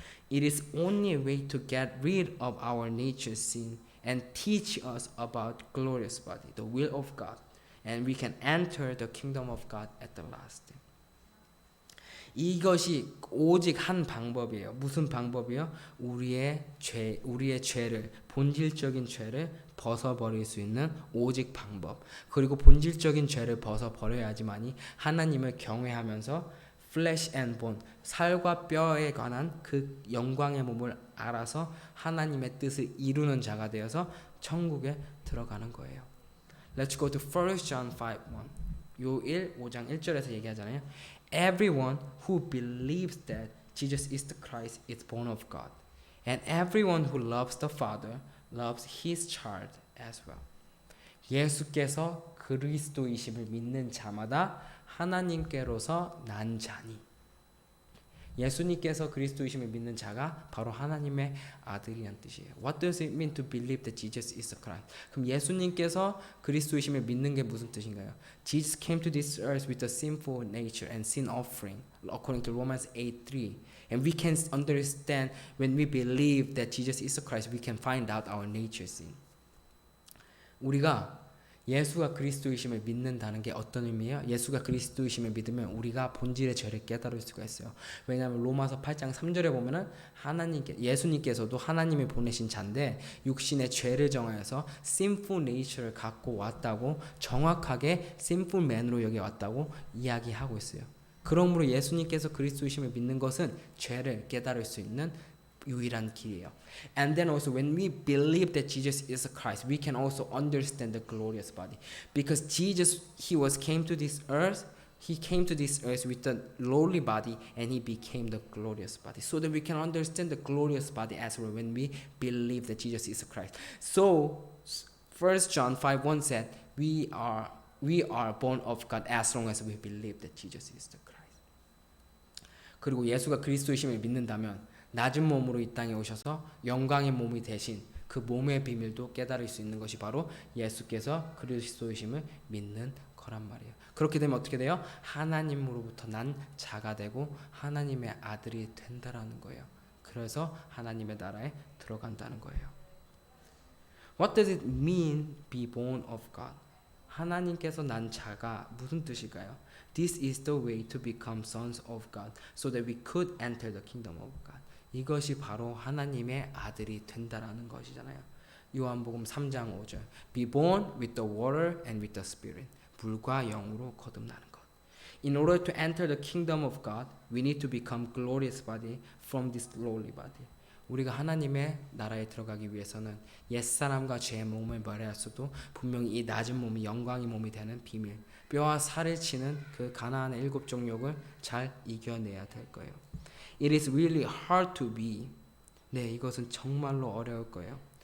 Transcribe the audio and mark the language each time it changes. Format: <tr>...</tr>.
<en>It is only a way to get rid of our nature's sin and teach us about glorious body, the will of God, and we can enter the kingdom of God at the last.</en> <ko>이것이 오직 한 방법이에요. 무슨 방법이요? 우리의 죄를, 본질적인 죄를 벗어버릴 수 있는 오직 방법. 그리고 본질적인 죄를 벗어버려야지만이 하나님을 경외하면서</ko> <en>flesh and bone,</en> <ko>살과 뼈에 관한 그 영광의 몸을 알아서 하나님의 뜻을 이루는 자가 되어서 천국에 들어가는 거예요.</ko> <en>Let's go to 1 John 5:1.</en> <ko>요 5장 1절에서 얘기하잖아요.</ko> <en>Everyone who believes that Jesus is the Christ is born of God. And everyone who loves the Father loves his child as well.</en> <ko>예수께서 그리스도이심을 믿는 자마다 하나님께로서 난 자니. 예수님께서 그리스도이심을 믿는 자가 바로 하나님의 아들이란 뜻이에요.</ko> <en>What does it mean to believe that Jesus is the Christ?</en> <ko>그럼 예수님께서 그리스도이심을 믿는 게 무슨 뜻인가요?</ko> <en>Jesus came to this earth with a sinful nature and sin offering, according to Romans 8:3. And we can understand when we believe that Jesus is the Christ, we can find out our nature sin.</en> <ko>우리가 예수가 그리스도이심을 믿는다는 게 어떤 의미예요? 예수가 그리스도이심을 믿으면 우리가 본질의 죄를 깨달을 수가 있어요. 왜냐하면 로마서 8장 3절에 보면은 예수님께서도 하나님이 보내신 자인데 육신의 죄를 정하여서</ko> <en>sinful nature</en> <ko>를 갖고 왔다고, 정확하게</ko> <en>sinful man</en> <ko>으로 여기 왔다고 이야기하고 있어요. 그러므로 예수님께서 그리스도이심을 믿는 것은 죄를 깨달을 수 있는 유일한 길이에요.</ko> <en>And then also when we believe that Jesus is the Christ, we can also understand the glorious body. Because Jesus, he came to this earth with a lowly body and he became the glorious body. So that we can understand the glorious body as well when we believe that Jesus is the Christ. So 1 John 5:1 said, we are born of God as long as we believe that Jesus is the Christ.</en> <ko>그리고 예수가 그리스도이심을 믿는다면 낮은 몸으로 이 땅에 오셔서 영광의 몸이 되신 그 몸의 비밀도 깨달을 수 있는 것이 바로 예수께서 그리스도이심을 믿는 거란 말이에요. 그렇게 되면 어떻게 돼요? 하나님으로부터 난 자가 되고 하나님의 아들이 된다라는 거예요. 그래서 하나님의 나라에 들어간다는 거예요.</ko> <en>What does it mean be born of God?</en> <ko>하나님께서 난 자가 무슨 뜻일까요?</ko> <en>This is the way to become sons of God, so that we could enter the kingdom of God.</en> <ko>이것이 바로 하나님의 아들이 된다라는 것이잖아요. 요한복음 3장 5절.</ko> <en>Be born with the water and with the spirit.</en> <ko>물과 영으로 거듭나는 것.</ko> <en>In order to enter the kingdom of God, we need to become glorious body from this lowly body.</en> <ko>우리가 하나님의 나라에 들어가기 위해서는 옛사람과 죄의 몸을 멸하였어도 분명히 이 낮은 몸이 영광의 몸이 되는 비밀, 뼈와 살을 치는 그 가나안의 7 종욕을 잘 이겨내야 될 거예요.</ko> <en>It is really hard to be.</en> <ko>네, 이것은 정말로 어려울 거예요.</ko>